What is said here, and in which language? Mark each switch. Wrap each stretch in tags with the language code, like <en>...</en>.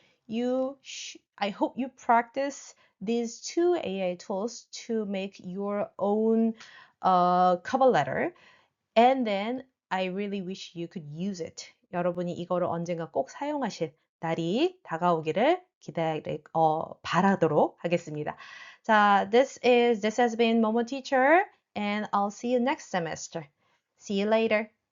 <en>I hope you practice these two AI tools to make your own cover letter. And then I really wish you could use it.</en> <ko>여러분이 이거를 언젠가 꼭 사용하실 날이 다가오기를 바라도록 하겠습니다.</ko> <en>자, this has been Momo Teacher, and I'll see you next semester. See you later.</en>